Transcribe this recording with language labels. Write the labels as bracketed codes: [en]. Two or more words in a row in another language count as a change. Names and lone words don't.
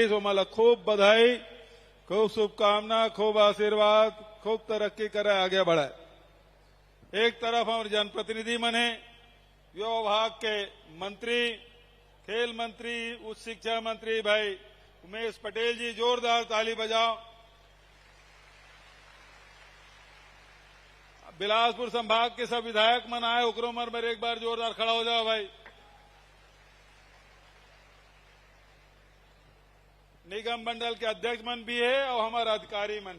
[hne] तो मला खूब बधाई, खूब शुभकामना, खूब आशीर्वाद, खूब तरक्की करे, आगे बढ़े। एक तरफ हमारे जनप्रतिनिधि मन है, युवा विभाग के मंत्री, खेल मंत्री, उच्च शिक्षा मंत्री भाई उमेश पटेल जी, जोरदार ताली बजाओ। बिलासपुर संभाग के सब विधायक मन आए, उकरो मन पर एक बार जोरदार खड़ा हो जाओ भाई। निगम मंडल के अध्यक्ष मन भी है और हमारा अधिकारी मन